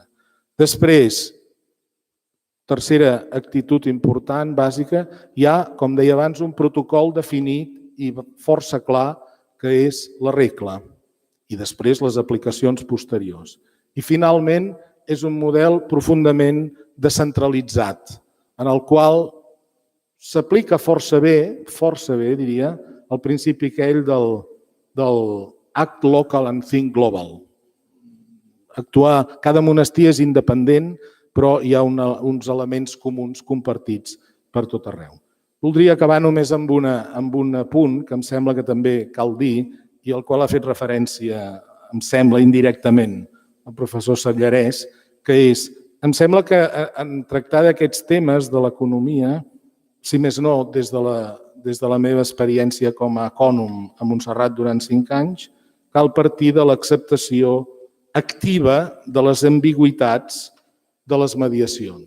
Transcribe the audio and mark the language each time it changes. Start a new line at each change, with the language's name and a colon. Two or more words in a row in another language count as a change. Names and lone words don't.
Catalan: Després, tercera actitud important, bàsica, hi ha, com deia abans, un protocol definit i força clar que és la regla i després les aplicacions posteriors. I finalment és un model profundament descentralitzat, en el qual s'aplica força bé, diria, el principi aquell del
English: act local and think global.
Catalan: Cada monestir és independent, però hi ha uns elements comuns compartits per tot arreu. Voldria acabar només amb un punt que em sembla que també cal dir i al qual ha fet referència, em sembla indirectament, el professor Sallarès, que és, em sembla que en tractar d'aquests temes de l'economia, si més no, des de la meva experiència com a ecònom a Montserrat durant 5 anys, cal partir de l'acceptació activa de les ambigüitats de les mediacions.